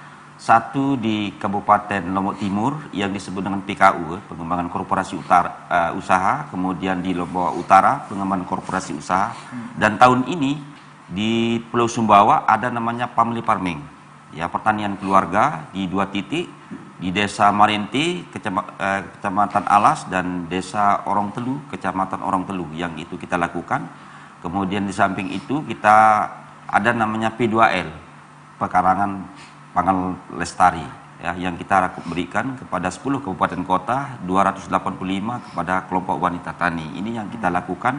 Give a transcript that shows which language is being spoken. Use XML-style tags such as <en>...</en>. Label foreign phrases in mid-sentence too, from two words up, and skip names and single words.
<id>Satu di Kabupaten Lombok Timur yang disebut dengan PKU, pengembangan korporasi usaha, kemudian di Lombok Utara pengembangan korporasi usaha, dan tahun ini di Pulau Sumbawa ada namanya</id> <en>family farming,</en> <id>ya, pertanian keluarga di 2 titik, di Desa Marenti, Kecamatan Alas, dan Desa Orong Telu, Kecamatan Orong Telu, yang itu kita lakukan. Kemudian di samping itu kita ada namanya P2L, pekarangan pangan lestari. ya, yang kita berikan kepada 10 kabupaten kota, 285 kepada kelompok wanita tani. Ini yang kita lakukan.</id>